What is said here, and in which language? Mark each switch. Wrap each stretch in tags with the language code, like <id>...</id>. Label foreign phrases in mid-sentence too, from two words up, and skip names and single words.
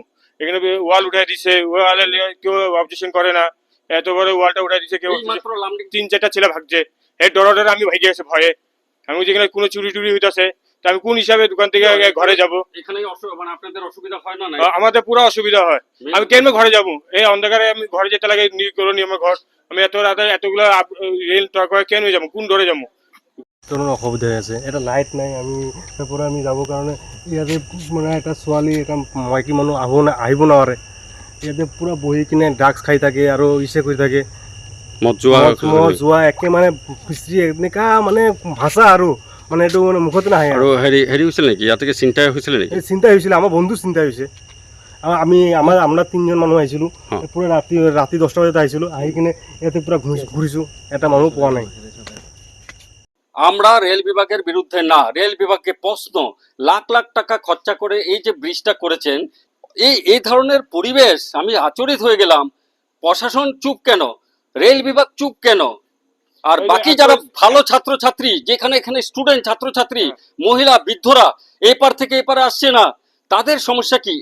<bn>এখানে ওয়াল উঠাই দিছে, ওয়ালে কেউ অবজেকশন করে না, এত বড় ওয়ালটা উঠাই দিছে, কেউ 3-4টা ছেলে ভাগছে, এই ডরে আমি ভাইগে গেছে ভয়ে। আমি যেখানে কোনো চুরি টুরি হইতাছে, তা আমি কোন হিসাবে দোকান থেকে ঘরে যাবো? এখানে মানে আপনাদের অসুবিধা হয় না? আমাদের পুরো অসুবিধা হয়, আমি কেন ঘরে যাবো? এই অন্ধকারে আমি ঘরে যেতে লাগে, করনি আমার ঘর, আমি এত রাতে এতগুলো রেল ট্রাক কেন যাবো, কোন ডরে যাবো?</bn> <as>অসুবিধা হৈ আছে, এটা লাইট নাই, আমি যাবৰ কাৰণে ইয়াতে মানে এটা ছোৱালী, এটা মাইকী মানুহ আহিব নোৱাৰে, ইয়াতে পুৰা বহি কিনে ড্ৰাগছ খাই থাকে আৰু ইছে কৰি থাকে, মদ যোৱা একে মানে ফিচৰি এনেকা মানে ভাষা, আৰু মানে এইটো মানে মুখতে নাহে। আৰু হেৰি হৈছিল নেকি ইয়াতে, চিন্তা হৈছিলে নেকি? চিন্তা হৈছিলে, আমাৰ বন্ধু চিন্তা হৈছে। আমরা 3জন মানুহ আহিছিলোঁ, পুৰা ৰাতি 10টা বজাত আহিছিলোঁ, আহি কিনে ইয়াতে পুৰা ঘূৰিছোঁ, এটা মানুহ পোৱা নাই।</as> <bn>আমরা রেল বিভাগের বিরুদ্ধে না, রেল বিভাগকে প্রশ্ন, লাখ লাখ টাকা খরচা করে এই যে ব্রিজটা করেছেন, এই ধরনের পরিবেশ, আমি আচরিত হয়ে গেলাম। প্রশাসন চুপ কেন, রেল বিভাগ চুপ কেন, আর বাকি যারা ভালো ছাত্রছাত্রী, যেখানে এখানে স্টুডেন্ট ছাত্রছাত্রী, মহিলা, বৃদ্ধরা এপার থেকে এপারে আসছে না, তাদের সমস্যা কি?</bn>